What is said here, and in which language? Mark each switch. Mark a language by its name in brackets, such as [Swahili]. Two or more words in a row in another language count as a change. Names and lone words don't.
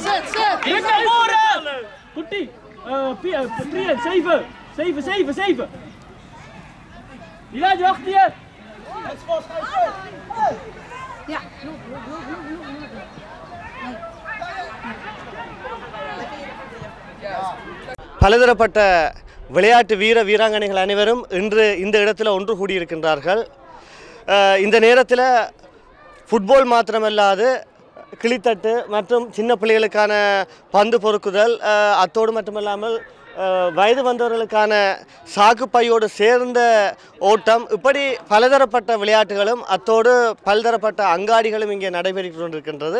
[Dutch] Druk naar voren! Goed, 7. Die laat je achter je! Ja. [Tamil] பலதரப்பட்ட விளையாட்டு வீராங்கனைகள் அனைவரும் இன்று இந்த இடத்துல ஒன்று கூடியிருக்கின்றார்கள். இந்த நேரத்தில் ஃபுட்பால் மாத்திரமல்லாது கிளித்தட்டு மற்றும் சின்ன பிள்ளைகளுக்கான பந்து பொறுக்குதல், அத்தோடு மட்டுமல்லாமல் வயது வந்தவர்களுக்கான சாக்குப்பையோடு சேர்ந்த ஓட்டம், இப்படி பலதரப்பட்ட விளையாட்டுகளும் அத்தோடு பலதரப்பட்ட அங்காடிகளும் இங்கே நடைபெற்று கொண்டிருக்கின்றது.